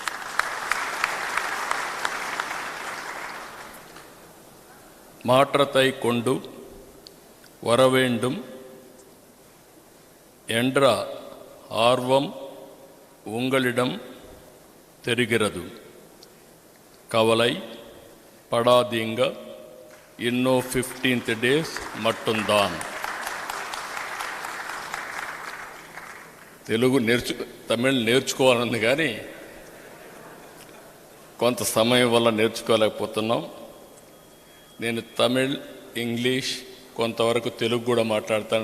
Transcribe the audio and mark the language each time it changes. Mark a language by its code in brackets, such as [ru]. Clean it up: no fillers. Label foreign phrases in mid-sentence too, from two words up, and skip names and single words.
[ta] மாற்றத்தை கொண்டு வரவேண்டும் என்ற ஆர்வம் உங்களிடம் தெரிகிறது. கவலை படாதீங்க, இன்னும் 15th days மட்டும்தான். [te] తమిళ్ నేర్చుకోవాలని కానీ కొంత సమయం వల్ల నేర్చుకోలేకపోతున్నాం. నేను తమిళ్, ఇంగ్లీష్, కొంతవరకు తెలుగు కూడా మాట్లాడతాను.